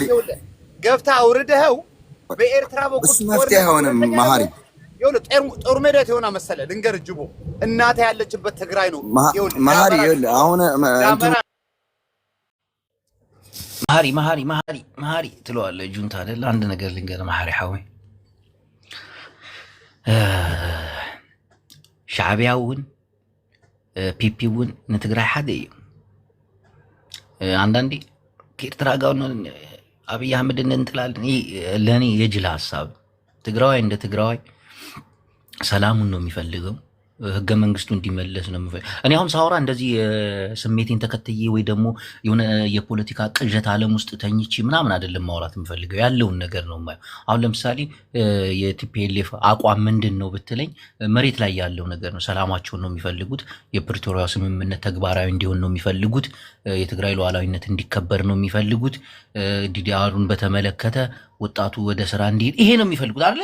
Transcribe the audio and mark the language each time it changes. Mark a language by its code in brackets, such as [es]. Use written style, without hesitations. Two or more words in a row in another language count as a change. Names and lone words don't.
[am] ገብታ አውርደኸው በኤርትራ በኩል እሱ መፍትሄ አይሆንም። መሀሪ ይኸውልህ ጦር ሜዳ የሆነ መሰለህ ልንገርህ ጅቦ፣ እናትህ ያለችበት ትግራይ ነው። ይኸውልህ መሀሪ ይኸውልህ አሁን መሀሪ ትለዋለህ ጁንታ አይደል? አንድ ነገር ልንገርህ መሀሪ [ti] ሓዊ ሻዕቢያ እውን ፒፒ እውን ንትግራይ ሓደ እዩ። [am] አንዳንዴ ከኤርትራ ጋር አብይ አህመድን እንጥላለን። ለእኔ የጅል ሀሳብ። ትግራዋይ እንደ ትግራዋይ ሰላሙን ነው የሚፈልገው። ህገ መንግስቱ እንዲመለስ ነው የምፈልገው። እኔ አሁን ሳወራ እንደዚህ ስሜቴን ተከትዬ ወይ ደግሞ የሆነ የፖለቲካ ቅዠት ዓለም ውስጥ ተኝቼ ምናምን አይደለም ማውራት የምፈልገው፣ ያለውን ነገር ነው የማየው። አሁን ለምሳሌ የቲፒኤልኤፍ አቋም ምንድን ነው ብትለኝ መሬት ላይ ያለው ነገር ነው። ሰላማቸውን ነው የሚፈልጉት። የፕሪቶሪያ ስምምነት ተግባራዊ እንዲሆን ነው የሚፈልጉት። የትግራይ ሉዓላዊነት እንዲከበር ነው የሚፈልጉት። ዲዲአሩን በተመለከተ ወጣቱ ወደ ስራ እንዲሄድ ይሄ ነው የሚፈልጉት አይደል?